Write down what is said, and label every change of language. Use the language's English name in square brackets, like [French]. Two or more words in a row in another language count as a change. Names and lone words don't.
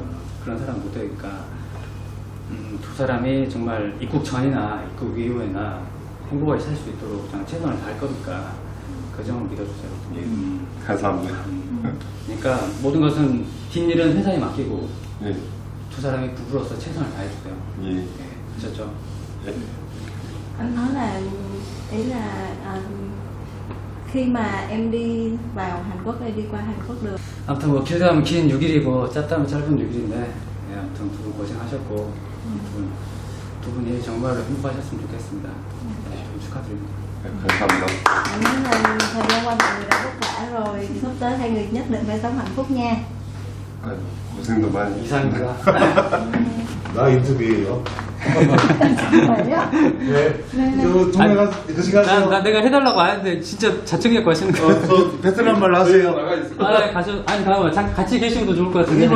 [Korean] 그런 사람은 못 되니까 두 사람이 정말 입국 전이나 입국 이후에나 행복하게 살 수 있도록 저는 최선을 다할 거니까 그 점을 믿어주세요. 예. 감사합니다. 그러니까 모든 것은 뒷일은 회사에 맡기고 예. 두 사람이 부부로서 최선을 다해주세요. 예. 네, 아셨죠? 예. [Vietnamese] Anh nói là ý là khi mà em đi vào Hàn Quốc hay đi qua Hàn Quốc được. [Korean] 아무튼 뭐 길다 하면 긴 6일이고 짧다 하면 짧은 6일인데 아무튼 두 분 고생하셨고 두 분이 정말로 행복하셨으면 좋겠습니다. 네, 축하드립니다. 감사합니다. [Vietnamese] Anh nói là thời gian qua mọi người đã vất vả rồi, sắp tới hai người nhất định phải sống hạnh phúc nha. [Korean] 고생도 많이. 이상입니다. 나 인터뷰예요. 정말요? 네. 저 통화가 그 시간에 내가 해달라고 하는데 진짜 자청력 하시는 거. 저 베트남 말 하세요. 네, 아니 잠깐만 같이 계시면 더 좋을 것 같은데.